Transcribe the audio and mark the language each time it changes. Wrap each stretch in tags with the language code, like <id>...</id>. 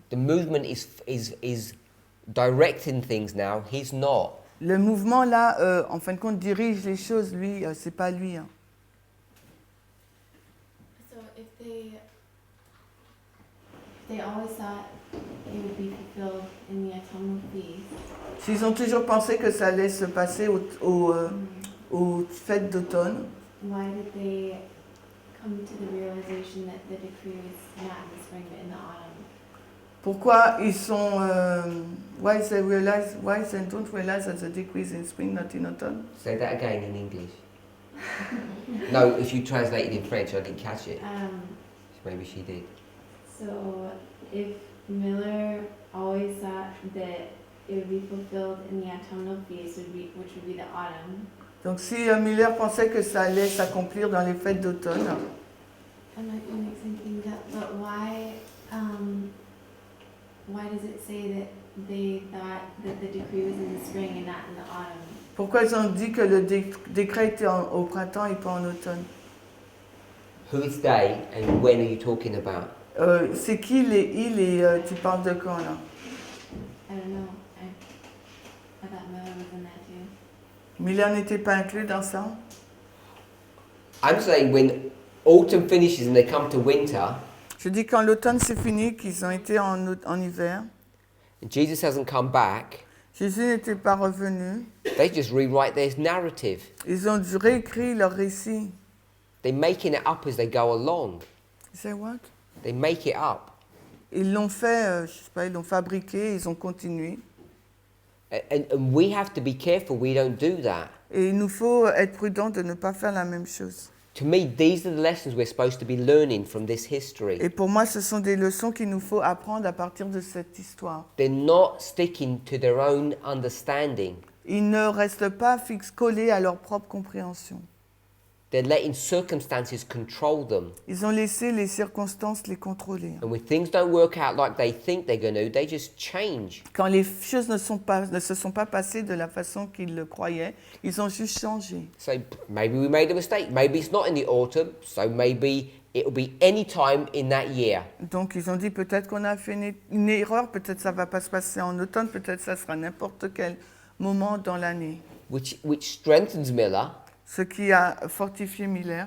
<en>The movement is directing things now. He's not.</en> <fr>Le mouvement, là, en fin de compte, dirige les choses. Lui, c'est pas lui. Hein.</fr> <en>So if they always thought it would be fulfilled in the autumnal feast,</en> <fr>S'ils ont toujours pensé que ça allait se passer aux fêtes d'automne,</fr> <en>why did they come to the realization that the decree was not in the spring but in the autumn?</en> <fr>pourquoi ils sont...</fr> <en>why they don't realize that the decree is in spring, not in autumn? Say that again in English. No, if you translate it in French, I didn't catch it. Maybe she did. So if Miller always thought that it would be fulfilled in the autumnal feast, which would be the autumn.</en> <fr>Donc si Miller pensait que ça allait s'accomplir dans les fêtes d'automne,</fr> <en>I'm not going to mix anything up, but why does it say that they thought that the decree was in the spring and not in the autumn?</en> <fr>pourquoi ils ont dit que le décret était au printemps et pas en automne?</fr> <en>Who is they and when are you talking about?</en> <fr>C'est qui tu parles de quand là?</fr> <en>I don't know. I thought Miller was in that too.</en> <fr>Miller n'était pas inclus dans ça?</fr> <en>I'm saying when autumn finishes and they come to winter,</en> <fr>Je dis quand l'automne c'est fini, qu'ils ont été en hiver,</fr> <en>and Jesus hasn't come back,</en> <fr>Jésus n'était pas revenu,</fr> <en>they just rewrite their narrative.</en> <fr>ils ont réécrit leur récit.</fr> <en>They're making it up as they go along. Say what? They make it up.</en> <fr>Ils l'ont fait, je sais pas, ils l'ont fabriqué, ils ont continué.</fr> <en>And we have to be careful we don't do that.</en> <fr>Et il nous faut être prudents de ne pas faire la même chose.</fr> <en>To me, these are the lessons we're supposed to be learning from this history.</en> <fr>Et pour moi, ce sont des leçons qu'il nous faut apprendre à partir de cette histoire.</fr> <en>They're not sticking to their own understanding.</en> <fr>Ils ne restent pas collés à leur propre compréhension.</fr> <en>They're letting circumstances control them.</en> <fr>Ils ont laissé les circonstances les contrôler.</fr> <en>And when things don't work out like they think they're going to, they just change.</en> <fr>Quand les choses ne se sont pas passées de la façon qu'ils le croyaient, ils ont juste changé.</fr> <en>So maybe we made a mistake. Maybe it's not in the autumn. So maybe it'll be any time in that year.</en> <fr>Donc ils ont dit peut-être qu'on a fait une erreur, peut-être ça va pas se passer en automne, peut-être ça sera n'importe quel moment dans l'année.</fr> <en>Which strengthens Miller.</en> <fr>Ce qui a fortifié Miller.</fr>